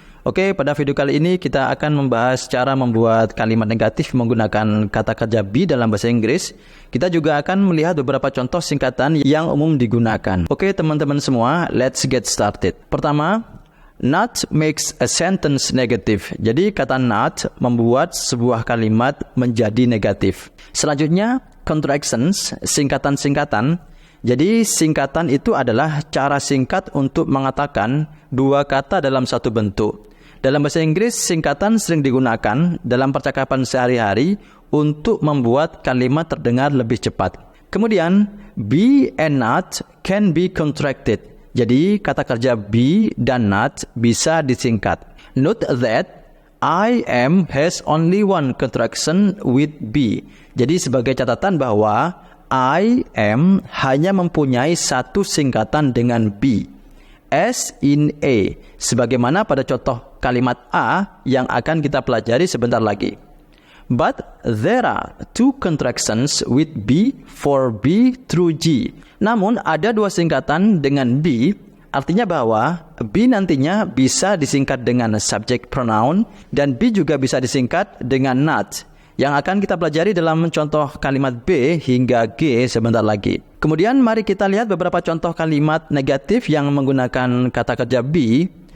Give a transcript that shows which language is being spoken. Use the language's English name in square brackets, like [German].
[Indonesian] Oke, pada video kali ini kita akan membahas cara membuat kalimat negatif menggunakan kata kerja be dalam bahasa Inggris. Kita juga akan melihat beberapa contoh singkatan yang umum digunakan. Oke, teman-teman semua, [English] let's get started. [Indonesian] Pertama, [English] not makes a sentence negative. [Indonesian] Jadi kata not membuat sebuah kalimat menjadi negatif. Selanjutnya, contractions, singkatan-singkatan. Jadi singkatan itu adalah cara singkat untuk mengatakan dua kata dalam satu bentuk. Dalam bahasa Inggris, singkatan sering digunakan dalam percakapan sehari-hari untuk membuat kalimat terdengar lebih cepat. [English] Kemudian, be and not can be contracted. [Indonesian] Jadi kata kerja be dan not bisa disingkat. [English] Note that I am has only one contraction with be. [Indonesian] Jadi sebagai catatan bahwa I am hanya mempunyai satu singkatan dengan be. [English] As in A, [Indonesian] sebagaimana pada contoh kalimat A yang akan kita pelajari sebentar lagi. [English] But there are two contractions with B for B through G. [Indonesian] Namun ada dua singkatan dengan B, artinya bahwa B nantinya bisa disingkat dengan subject pronoun dan B juga bisa disingkat dengan not, yang akan kita pelajari dalam contoh kalimat B hingga G sebentar lagi. Kemudian mari kita lihat beberapa contoh kalimat negatif yang menggunakan kata kerja be.